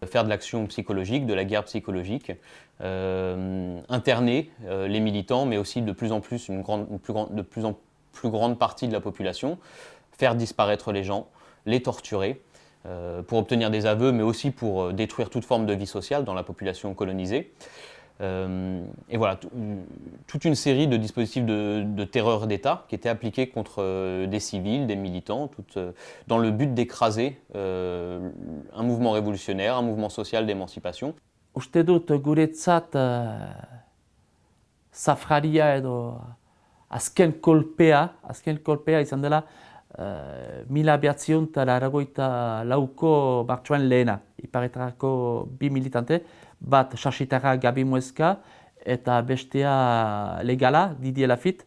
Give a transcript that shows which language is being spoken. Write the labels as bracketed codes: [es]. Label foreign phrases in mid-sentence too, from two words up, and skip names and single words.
[fr] Faire de l'action psychologique, de la guerre psychologique, interner les militants, mais aussi de plus en plus de plus en plus grande partie de la population, faire disparaître les gens, les torturer, pour obtenir des aveux, mais aussi pour détruire toute forme de vie sociale dans la population colonisée. Et voilà, toute une série de dispositifs de terreur d'État qui étaient appliqués contre des civils, des militants, dans le but d'écraser un mouvement révolutionnaire, un mouvement social d'émancipation. [eu] Uste dut guretzat safraria edo azken kolpea izan dela 1984ko martxoaren lehena. Iparetarako 2 militante, bat Sasitarra Gabi Mueska eta bestea legala, Didier Lafitte.